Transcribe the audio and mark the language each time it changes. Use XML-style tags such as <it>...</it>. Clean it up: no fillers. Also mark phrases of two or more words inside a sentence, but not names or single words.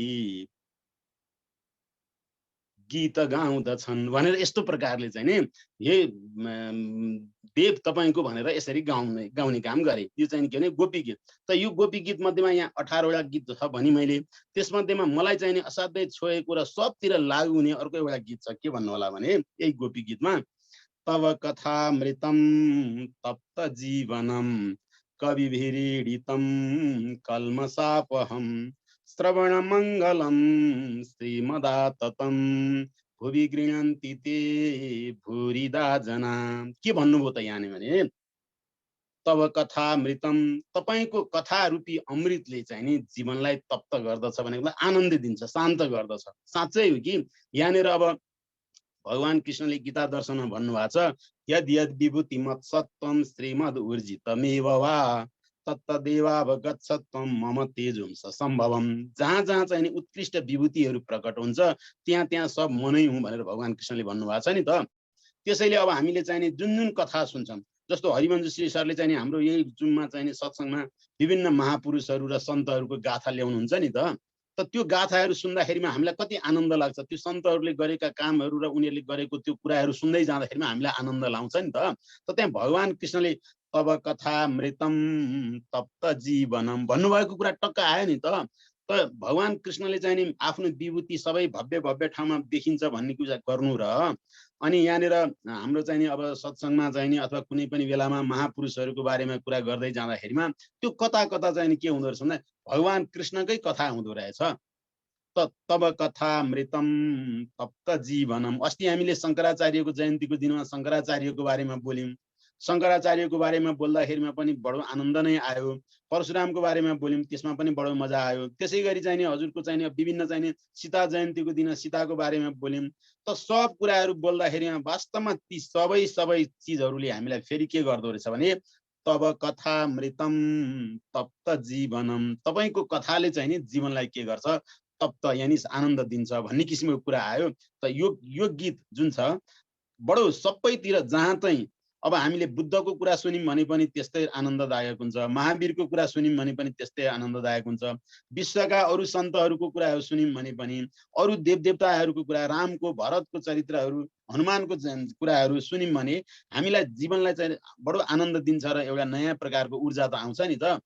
<ne>गीत गाउँदछन् भनेर यस्तो प्रकारले चाहिँ नि हे देव तपाईको भनेर यसरी गाउने काम गरे। यो चाहिँ के भने गोपी गीत। त यो गोपी गीत मध्येमा यहाँ 18 वटा गीत छ भनी मैले। त्यसमध्येमा मलाई चाहिँ नि असाध्यै छोएको र सबतिर लागु हुने अर्को एउटा गीत छ। के भन्नु होला भने यही गोपी गीतमा</ne> <sa>तव कथामृतम तप्त जीवनम कविभिरीडितम कल्मषापहम श्रवण मंगलम श्रीमदाततम भुवि गृह्णन्ति ते भूरिदा जना।</sa> <ne>के भन्नुभयो त यहाँ भने</ne> <sa>तव कथामृतम</sa> <ne>तपाईको कथा रूपी अमृतले चाहिँ नि जीवनलाई तप्त गर्दछ भनेको आनन्द दिन्छ, शान्त गर्दछ। साँच्चै हो कि यहाँनिर अब भगवान कृष्णले गीता दर्शनमा भन्नुभएको छ</ne> <sa>यद यद विभूति मत सत्वम श्रीमद ऊर्जितमेव वा तत्तदेवावगच्छत्वम मम तेजों सम्भवम।</sa> <ne>जहाँ चाहिँ नि उत्कृष्ट विभूतिहरू प्रकट हुन्छ त्यहाँ सब मनै हुँ भनेर भगवान कृष्णले भन्नुभएको छ नि त। त्यसैले अब हामीले चाहिँ नि जुन कथा सुन्छौं, जस्तो हरिवंश श्री सरले चाहिँ नि हाम्रो यही जुममा चाहिँ नि सत्संगमा विभिन्न महापुरुषहरू र सन्तहरूको गाथा ल्याउनुहुन्छ नि त त्यो गाथाहरू सुन्दाखेरिमा हामीलाई कति आनन्द लाग्छ। त्यो सन्तहरूले गरेका कामहरू र उनीहरूले गरेको त्यो कुराहरू सुन्दै जाँदाखेरिमा हामीलाई आनन्द लाउँछ नि त। त्यहाँ भगवान कृष्णले</ne> <sa>तब कथा मृतम तप्त जीवनम</sa> <ne>भन्नुभएको कुरा टक्क आयो नि त। भगवान कृष्णले चाहिँ नि आफ्नो विभूति सबै भव्य ठाउँमा देखिन्छ भन्ने कुरा गर्नु र अनि यहाँनिर हाम्रो चाहिँ नि अब सत्संगमा चाहिँ नि अथवा कुनै पनि बेलामा महापुरुषहरूको बारेमा कुरा गर्दै जाँदाखेरिमा त्यो कता चाहिँ नि के हुँदो रहेछ भन्दा भगवान कृष्णकै कथा हुँदो रहेछ।</ne> <sa>तब कथा मृतम तप्त जीवनम।</sa> <ne>अस्ति हामीले शंकराचार्यको जयन्तीको दिनमा शंकराचार्यको बारेमा बोल्यौं। शंकराचार्यको बारेमा बोल्दाखेरिमा पनि बडो आनन्द नै आयो। परशुरामको बारेमा बोल्यौं, त्यसमा पनि बडो मजा आयो। त्यसैगरी चाहिँ नि हजुरको चाहिँ नि विभिन्न चाहिँ नि सीता जयन्तीको दिन सीताको बारेमा बोल्यौं। त सब कुराहरू बोल्दाखेरिमा वास्तवमा ती सबै चीजहरूले हामीलाई फेरि के गर्दो रहेछ भने</ne> <sa>तब कथा मृतम तप्त जीवनम।</sa> <ne>तपाईको कथाले चाहिँ नि जीवनलाई के गर्छ तप्त यानी आनन्द दिन्छ भन्ने किसिमको कुरा आयो। त यो गीत जुन छ बडो सबैतिर जहाँ चाहिँ अब हामीले बुद्धको कुरा सुन्यौं भने पनि त्यस्तै आनन्ददायक हुन्छ, महावीरको कुरा सुन्यौं भने पनि त्यस्तै आनन्ददायक हुन्छ, विश्वका अरू सन्तहरूको कुराहरू सुन्यौं भने पनि अरू देवदेवताहरूको कुरा, रामको भरतको चरित्रहरू, हनुमानको कुराहरू सुन्यौं भने हामीलाई जीवनलाई चाहिँ बडो आनन्द दिन्छ र एउटा नयाँ प्रकारको ऊर्जा त आउँछ नि त।</ne>